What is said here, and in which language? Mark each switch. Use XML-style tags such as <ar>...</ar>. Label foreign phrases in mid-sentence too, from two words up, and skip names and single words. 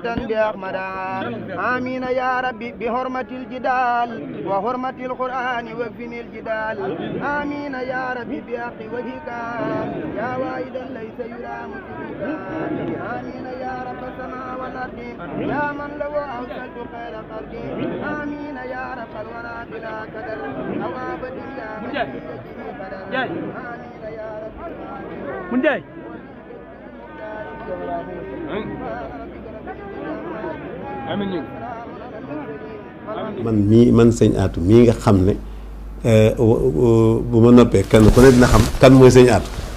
<ar>بأحمدا آمين يا ربي بحرمة الجدال وحرمة القرآن وفني الجدال آمين يا ربي بحق وجهك يا واحدا ليس يرى مثلك آمين يا رب السماء والأرض يا من له أوصلت خير خلقي آمين يا رب الورى بلا قدر أو أبد يا من يجري قدر آمين يا رب من جاي آمين</ar> <wo>man sëñ Aatu mii nga xam ne bu ma noppee kenn ku ne dina xam kan mooy sëñ Aatu</wo>